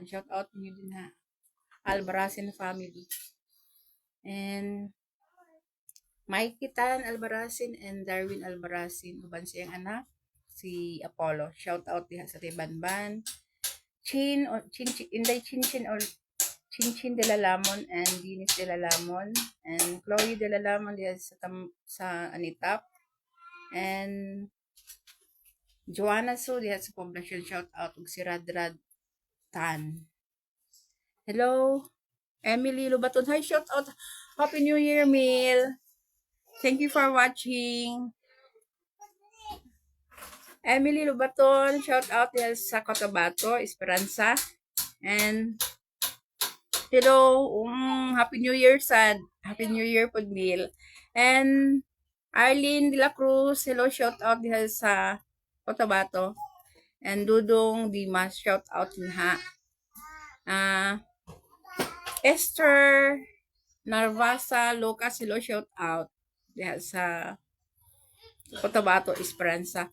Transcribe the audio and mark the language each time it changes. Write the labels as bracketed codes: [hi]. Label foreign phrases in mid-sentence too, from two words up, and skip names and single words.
[en] Shout out [tl] niyo din ha. [en] Albaracin family. [ceb] And Mikey Tan Albaracin and Darwin Albaracin, uban siyang anak. si Apollo. [en] Shout out [ceb] diha sa Tibanban. Inday Chin or Chin de la Lamon and Eunice de la Lamon and Chloe de la Lamon diha sa Anitap and Joanna Su diha sa Poblacion. [en] Shout out [ceb] ug si Radrad Tan. [en] Hello, Emily Lubaton. Hi, shout out. Happy New Year, Mil. Thank you for watching. [ceb] Emily Lubaton, [en] shout out [ceb] diha sa Cotabato, Esperanza. [en] And hello, Happy New Year, Sad. Happy New Year, Pudmil. And Arlene de la Cruz, hello, shout out [ceb] diha sa [en] Cotabato. And Dudong Dimas, shout out nha. Esther Narvasa Lucas, hello, shout out [ceb] diha sa [en] Cotabato, Esperanza.